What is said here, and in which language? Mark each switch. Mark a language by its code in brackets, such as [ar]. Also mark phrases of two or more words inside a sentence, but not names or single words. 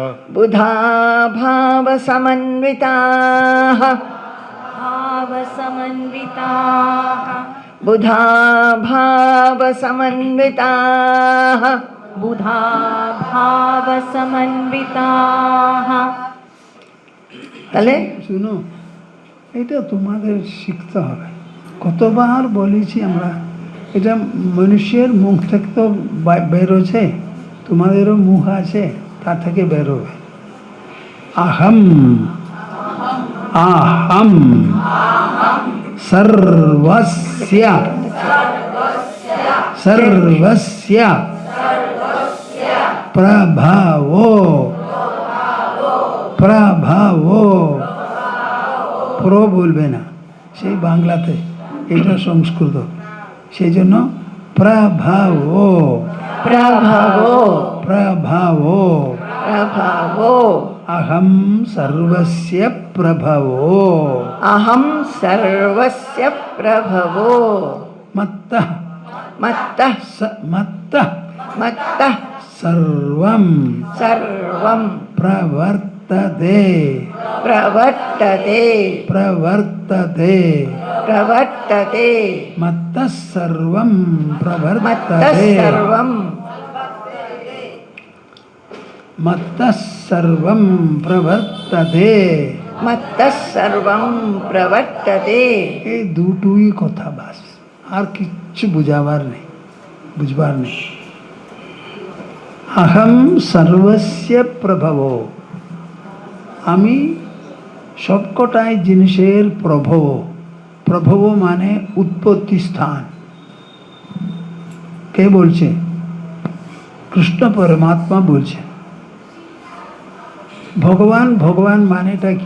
[sa] बुधा भाव समन्विताः भावसमन्विताः बुधा भाव समन्विताः बुधा भावसमन्विताः [bn] তাহলে শুনো এটা তোমাদের শিখতে হবে কতবার বলেছি আমরা এটা মানুষের মুখ থেকে তো বেরোছে তোমাদেরও মুখ আছে তা থেকে বেরোবে [sa] আহম আহম সর্বস্য সর্বস্য প্রভাবো প্রভাবো প্র [bn] বলবে না সেই বাংলাতে এটা সংস্কৃত সেই জন্য প্রভাবো [sa] प्रभवो প্রভাবো प्रभवो अहम सर्वस्य प्रभवो अहं सर्वस्य प्रभवो मत्तः मत्तः मत्तः सर्वं सर्वं प्रवर्तते प्रवर्तते प्रवर्तते प्रवर्तते मत्तः सर्वं मत्तः प्रवर्तते सर्वं मत्तः सर्वं प्रवर्तते मत्तः सर्वं प्रवर्तते [bn] এই দুটোই কথা বাস আর কিচ্ছু বুঝাবার নেই বুঝবার নেই [sa] अहम सर्वस्य प्रभवो [bn] আমি সবকটাই জিনিসের প্রভব। প্রভব মানে উৎপত্তি স্থান। কে বলছে? কৃষ্ণ পরমাত্মা বলছে। ভগবান, ভগবান মানেটা কি?